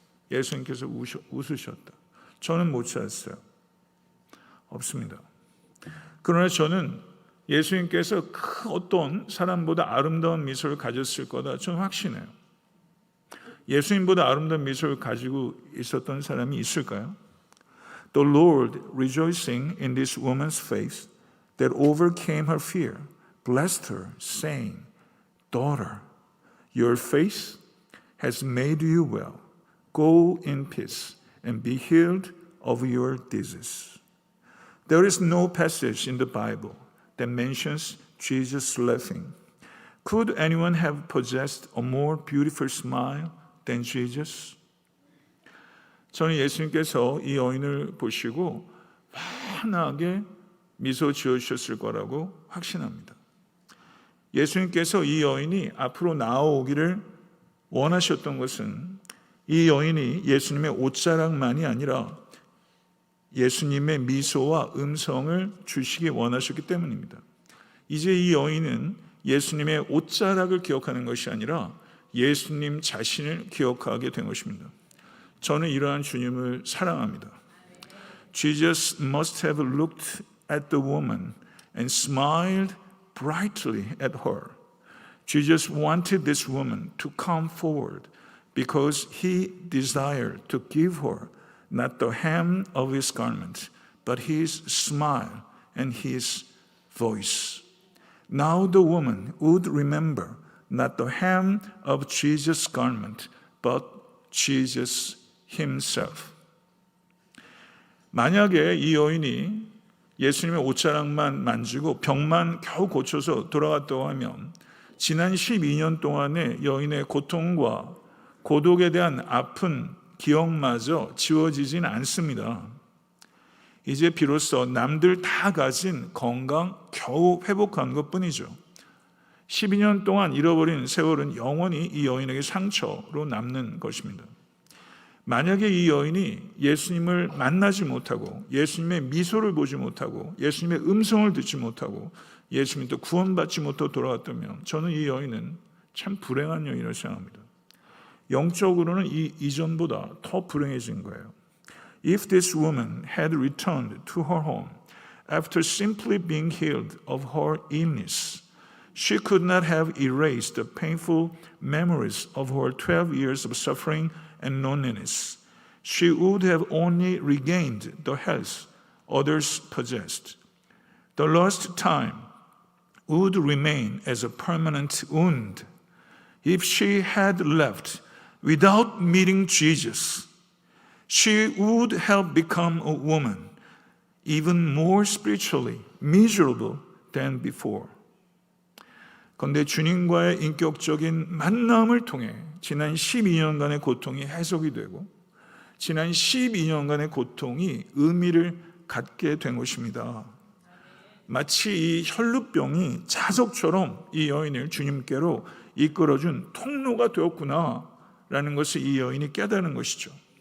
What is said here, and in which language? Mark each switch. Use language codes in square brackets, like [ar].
[ko] 예수님께서 웃으셨다. 저는 못 찾았어요. 없습니다. 그러나 저는 예수님께서 그 어떤 사람보다 아름다운 미소를 가졌을 거다 저는 확신해요. 예수님보다 아름다운 미소를 가지고 있었던 사람이 있을까요? [en] The Lord, rejoicing in this woman's face that overcame her fear, blessed her, saying, Daughter, your faith has made you well. Go in peace and be healed of your disease. There is no passage in the Bible that mentions Jesus laughing. Could anyone have possessed a more beautiful smile than Jesus? [ko] 저는 예수님께서 이 여인을 보시고 환하게 미소 지어주셨을 거라고 확신합니다. 예수님께서 이 여인이 앞으로 나아오기를 원하셨던 것은 이 여인이 예수님의 옷자락만이 아니라 예수님의 미소와 음성을 주시기 원하셨기 때문입니다. 이제 이 여인은 예수님의 옷자락을 기억하는 것이 아니라 예수님 자신을 기억하게 된 것입니다. 저는 이러한 주님을 사랑합니다. [en] Jesus must have looked at the woman and smiled brightly at her. Jesus wanted this woman to come forward because he desired to give her not the hem of his garment, but his smile and his voice. Now the woman would remember not the hem of Jesus' garment, but Jesus himself. [ko] 만약에 이 여인이 예수님의 옷자락만 만지고 병만 겨우 고쳐서 돌아갔다고 하면 지난 12년 동안의 여인의 고통과 고독에 대한 아픈 기억마저 지워지진 않습니다. 이제 비로소 남들 다 가진 건강 겨우 회복한 것뿐이죠. 12년 동안 잃어버린 세월은 영원히 이 여인에게 상처로 남는 것입니다. 만약에 이 여인이 예수님을 만나지 못하고 예수님의 미소를 보지 못하고 예수님의 음성을 듣지 못하고 예수님도 구원받지 못하고 돌아갔다면 저는 이 여인은 참 불행한 여인이라고 생각합니다. 영적으로는 이전보다 더 불행해진 거예요. [en] If this woman had returned to her home after simply being healed of her illness, she could not have erased the painful memories of her 12 years of suffering and loneliness. She would have only regained the health others possessed. The lost time would remain as a permanent wound. If she had left without meeting Jesus, she would have become a woman even more spiritually miserable than before. [ko] 그런데 주님과의 인격적인 만남을 통해 지난 12년간의 고통이 해소가 되고 지난 12년간의 고통이 의미를 갖게 된 것입니다. 마치 이 혈루병이 자석처럼 이 여인을 주님께로 이끌어준 통로가 되었구나라는 것을 이 여인이 깨달은 것이죠.